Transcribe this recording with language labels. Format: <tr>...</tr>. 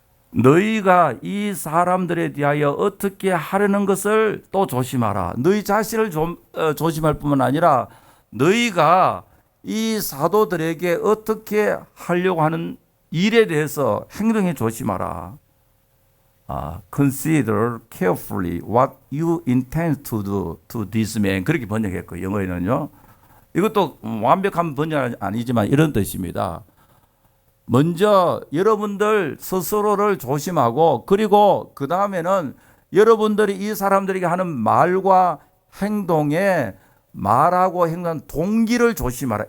<ko>너희가 이 사람들에 대하여 어떻게 하려는 것을 또 조심하라. 너희 자신을 조심할 뿐만 아니라 너희가 이 사도들에게 어떻게 하려고 하는 일에 대해서 행동에 조심하라.</ko> <en>Consider carefully what you intend to do to this man.</en> <ko>그렇게 번역했고, 영어에는요. 이것도 완벽한 번역은 아니지만 이런 뜻입니다. 먼저 여러분들 스스로를 조심하고, 그리고 그 다음에는 여러분들이 이 사람들에게 하는 말과 행동에 말하고 행동한 동기를 조심하라.</ko>